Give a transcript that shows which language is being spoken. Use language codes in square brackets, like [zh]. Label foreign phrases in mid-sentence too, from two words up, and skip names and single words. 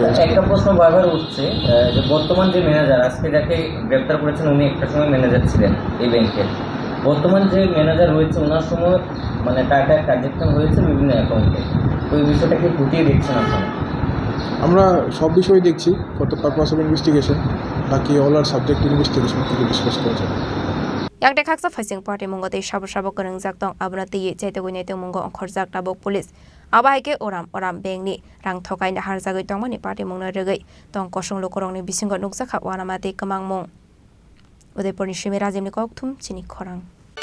[bn] একটা প্রশ্ন বারবার উঠছে যে বর্তমান যে ম্যানেজার আজকে যাকে গ্রেপ্তার করেছেন উনি একটা সময় ম্যানেজার ছিলেন এই ব্যাংকের, বর্তমান যে ম্যানেজার রয়েছে ওনার সময় মানে টাকা ট্রানজ্যাকশন হয়েছে বিভিন্ন অ্যাকাউন্টে, ওই বিষয়টা কি খুঁটিয়ে দেখছেন আপনারা? আমরা সব বিষয় দেখছি [en] for the purpose of investigation, [bn] বাকি [en] all are subject investigation [bn] থেকে ডিসকাস করা যাবে। [trp] yakde khaksa phasing party mungo te shabo karangjak tong abna te chaite guinai te mungo khorjak tabok police abai ke oram bank ni rang thokai na harjagoi tongmani party mungna regai tong kosong lokorong ni bisingo nuksa kha wana mate kamang mung Udaipur ni shimi rajim ni kokthum Chini Khorang.